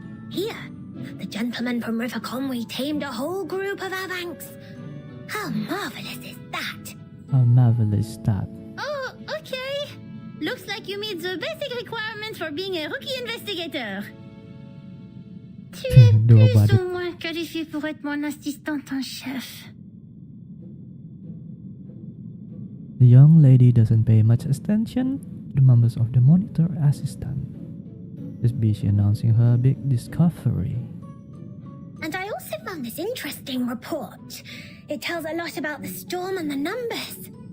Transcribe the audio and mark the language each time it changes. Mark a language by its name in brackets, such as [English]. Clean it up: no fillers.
[English] Here, the gentleman from River Conway tamed a whole group of Avanks. How marvelous is that? How marvelous that. Oh, okay. Looks like you meet the basic requirements for being a rookie investigator. [French] Tu es plus ou moins qualifié pour être mon assistante en chef. [English] The young lady doesn't pay much attention to the members of the monitor assistant. Is busy announcing her big discovery. And I also found this interesting report. It tells a lot about the storm and the numbers.